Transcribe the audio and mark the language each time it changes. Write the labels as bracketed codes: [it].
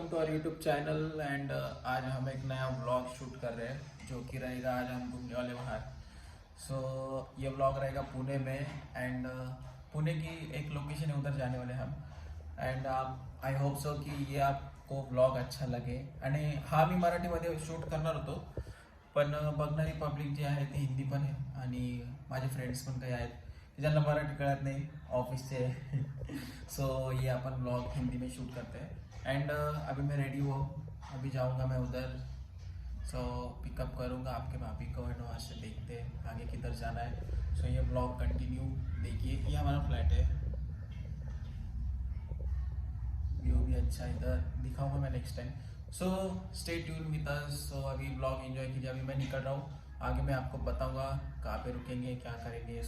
[hi] YouTube channel and आज हम एक नया व्लॉग शूट कर रहे हैं जो कि रहेगा आज हम घूमने वाले बाहर। ये व्लॉग रहेगा पुणे में एंड पुणे की एक लोकेशन है, उधर जाने वाले हम एंड आप [en] I hope so [hi] की ये आपको व्लॉग अच्छा लगे। [mr] आणि हा मी मराठीमध्ये शूट करणार होतो पण बघणारी पब्लिक जी आहे ती हिंदी पण आहे आणि माझे फ्रेंड्स पण काही आहेत ज्यांना मराठी कळत नहीं [hi] ऑफिस से सो ये अपन व्लॉग हिंदी में शूट करते हैं एंड अभी मैं रेडी हूँ, अभी जाऊँगा मैं उधर। सो पिकअप करूँगा आपके भाभी को एंड वहाँ से देखते हैं आगे किधर जाना है। सो ये व्लॉग कंटिन्यू देखिए। ये हमारा फ्लैट है, व्यू भी अच्छा है, इधर दिखाऊंगा मैं next time. [en] So stay tune with us. [hi] सो अभी व्लॉग एंजॉय कीजिए, अभी मैं निकल रहा हूँ, आगे मैं आपको बताऊंगा कहाँ पे रुकेंगे क्या करेंगे।